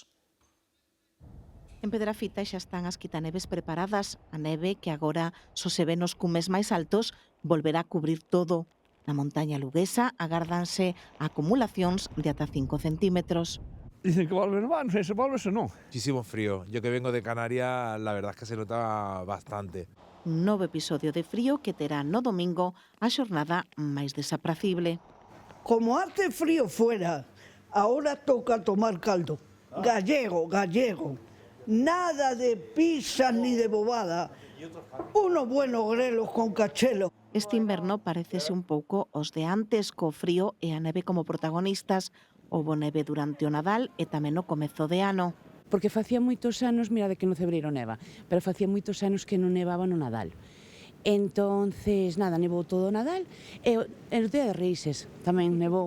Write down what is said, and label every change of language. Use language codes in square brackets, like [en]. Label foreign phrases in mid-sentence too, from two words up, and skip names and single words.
[gl] En Pedrafita xa están as quitaneves preparadas. A neve, que agora só se ve nos cumes máis altos, volverá a cubrir todo. Na montaña luguesa agárdanse acumulacións de ata 5 centímetros. Dicen que volve no van, se volve se non. [es] Muchísimo frío. Yo que vengo de Canarias, la verdad es que se nota bastante. Un novo episodio de frío que terá no domingo a xornada máis desapracible. Como hace frío fuera, ahora toca tomar caldo. Gallego, gallego. Nada de pizzas ni de bobada. Uno bueno grelo con cachelo. [gl] Este inverno parecese un pouco os de antes, co frío e a neve como protagonistas. Houbo neve durante o Nadal e tamén no comezo de ano. Porque facía moitos anos, mira de que no Cebreiro neva, pero facía moitos anos que non nevaba no Nadal. Entonces, nada, nevou todo o Nadal e o Día de Reixes tamén nevou.